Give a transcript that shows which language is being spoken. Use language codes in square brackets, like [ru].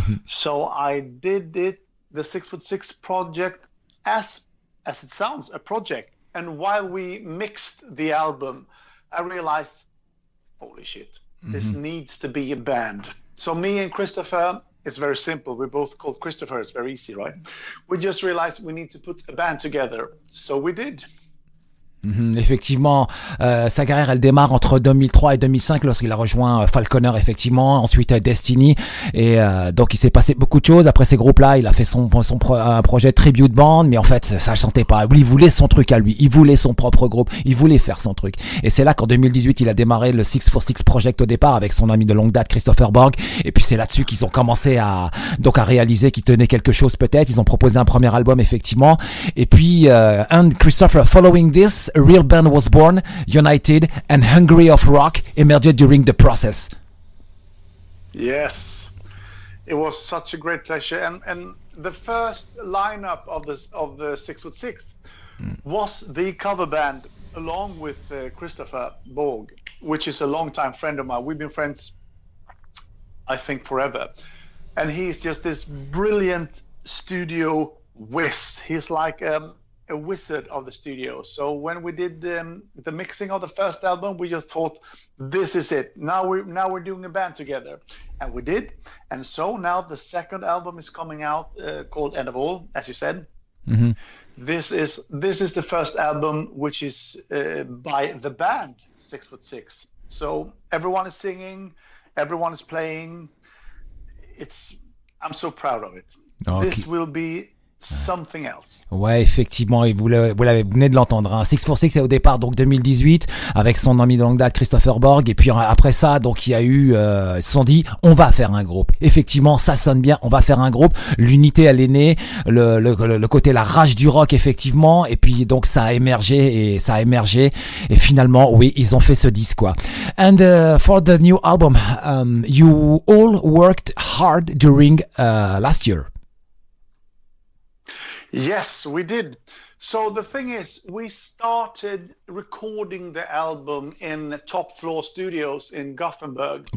[en] So I did it, the 646 project, as it sounds, a project. And while we mixed the album, I realized, holy shit, this needs to be a band. So me and Christoffer, it's very simple. We're both called Christoffer. It's very easy, right? We just realized we need to put a band together. So we did. [fr] Effectivement, sa carrière elle démarre entre 2003 et 2005 lorsqu'il a rejoint Falconer effectivement, ensuite Destiny et donc il s'est passé beaucoup de choses. Après ces groupes-là, il a fait un projet tribute band, mais en fait ça le sentait pas. Lui, il voulait son truc à lui, il voulait son propre groupe, il voulait faire son truc. Et c'est là qu'en 2018, il a démarré le 646 Project au départ avec son ami de longue date Christoffer Borg. Et puis c'est là-dessus qu'ils ont commencé à réaliser qu'ils tenaient quelque chose peut-être. Ils ont proposé un premier album effectivement. Et puis [en] and Christoffer, following this, a real band was born, united, and hungry of rock emerged during the process. Yes, it was such a great pleasure, and the first lineup of the 646 was the cover band along with Christoffer Borg, which is a longtime friend of mine. We've been friends, I think, forever, and he's just this brilliant studio whiz. He's like a wizard of the studio. So when we did the mixing of the first album, we just thought, this is it. Now we're doing a band together, and we did. And so now the second album is coming out called End of All, as you said. Mm-hmm. This is the first album which is by the band 6'6". So everyone is singing, everyone is playing. I'm so proud of it. Okay. This will be something else. [fr] Ouais, effectivement, et vous venez de l'entendre. Hein. 6'6", c'est au départ donc 2018 avec son ami de longue date Kristoffer Borg, et puis après ça, donc il y a eu, ils se sont dit, on va faire un groupe. Effectivement, ça sonne bien, on va faire un groupe. L'unité, elle est née, le côté la rage du rock, effectivement, et puis donc ça a émergé et finalement, oui, ils ont fait ce disque quoi. [en] And for the new album, you all worked hard during last year. Yes, we did. So the thing is, we started recording the album in Top Floor Studios in Gothenburg.